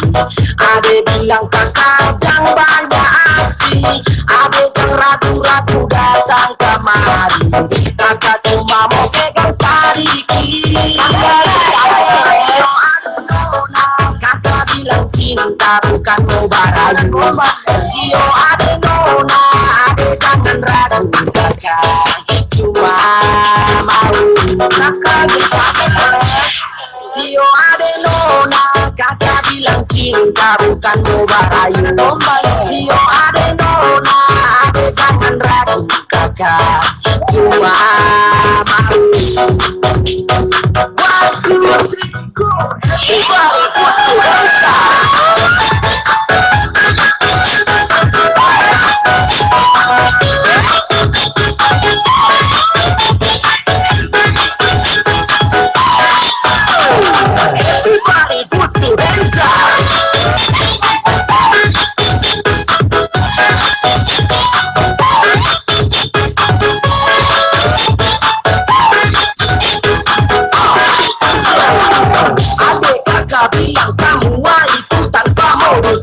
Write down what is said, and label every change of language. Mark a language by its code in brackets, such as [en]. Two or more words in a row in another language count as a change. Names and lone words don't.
[abs] Ade bilang kakak jangan banyak aksi. Ade yang ragu-ragu datang kemari. Kakak cuma mau pegang tariki. Kakak bilang cinta bukan mau barayu. Sio ade nona, ade jangan ragu. Kakak cuma mau kakak bilang Sio ade nona, kakak bilang cinta bukan mau barayu. Sio ade nona, ade jangan ragu. Kakak cuma mau. [en] One, two, three, go. Everybody put your hands Everybody put your hands [abs] Adik kakak bilang kamu itu tanpa modus.